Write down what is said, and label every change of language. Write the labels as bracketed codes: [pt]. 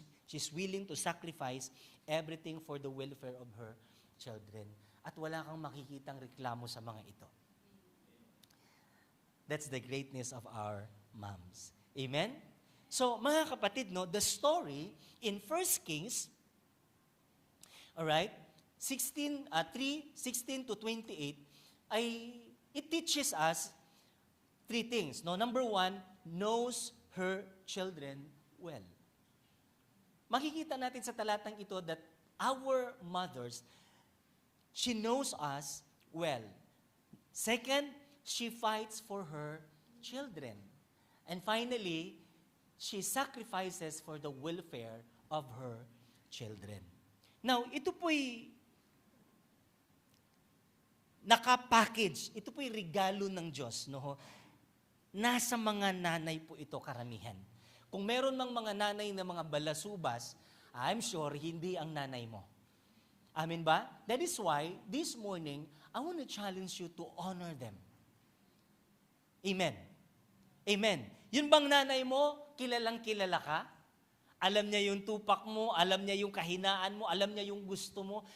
[en] She's willing to sacrifice everything for the welfare of her children. [tl] At wala kang makikitang reklamo sa mga ito. [en] That's the greatness of our moms. Amen? So, [tl] mga kapatid, [en] no, the story in 1 Kings, alright, 3:16 to 28, it teaches us 3 things. No? Number 1, knows her children well. [tl] Makikita natin sa talatang ito [en] that our mothers, she knows us well. Second, she fights for her children. And finally, she sacrifices for the welfare of her children. [tl] Now, ito po'y nakapackage. Ito po'y regalo ng Diyos. No? Nasa mga nanay po ito karamihan. Kung meron mang mga nanay na mga balasubas, [en] I'm sure [tl] hindi ang nanay mo. Amen ba? [en] That is why, this morning, I want to challenge you to honor them. [tl] Amen. Amen. Yun bang nanay mo, kilalang kilala ka? Alam niya yung tupak mo, alam niya yung kahinaan mo, alam niya yung gusto mo.